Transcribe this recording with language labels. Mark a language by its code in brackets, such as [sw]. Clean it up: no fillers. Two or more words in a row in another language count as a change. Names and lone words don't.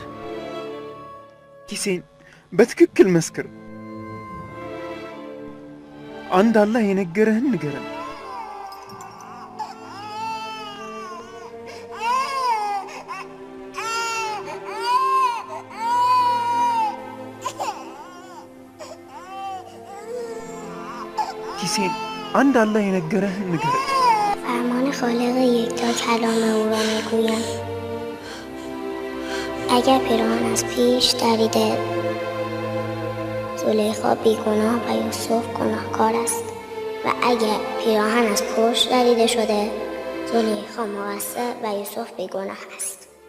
[am] ኪሴን በትክክል መስክር። አንድ አላህ የነገረህን ንገረን። ኪሴን አንድ አላህ የነገረህን ንገረን። [fa] فرمان خالق یکتا کلام او را میگویم اگر پیراهن از پیش دریده زلیخا بیگناه و یوسف گناهکار است و اگر پیراهن از پشت دریده شده زلیخا مقصر و یوسف بیگناه است.